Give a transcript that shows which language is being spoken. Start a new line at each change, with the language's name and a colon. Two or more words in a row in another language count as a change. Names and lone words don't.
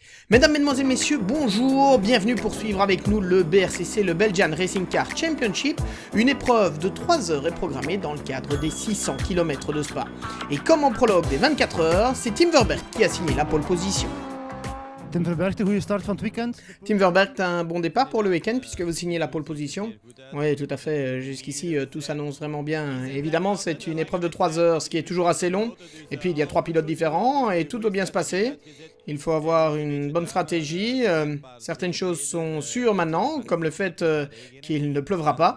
French: Mesdames, Mesdemoiselles, Messieurs, bonjour, bienvenue pour suivre avec nous le BRCC, le Belgian Racing Car Championship. Une épreuve de 3 heures est programmée dans le cadre des 600 km de Spa. Et comme en prologue des 24 heures, c'est Tim Verberg qui a signé la
English: pole position.
Dutch: Tim Verberg, de goede start van het weekend.
French: Tim Verberg, t'as un bon départ pour le week-end puisque vous signez la
English: pole position.
French: Oui, tout à fait. Jusqu'ici, tout s'annonce vraiment bien. Évidemment, c'est une épreuve de 3 heures, ce qui est toujours assez long. Et puis, il y a 3 pilotes différents et tout doit bien se passer. Il faut avoir une bonne stratégie. Certaines choses sont sûres maintenant, comme le fait qu'il ne pleuvra pas.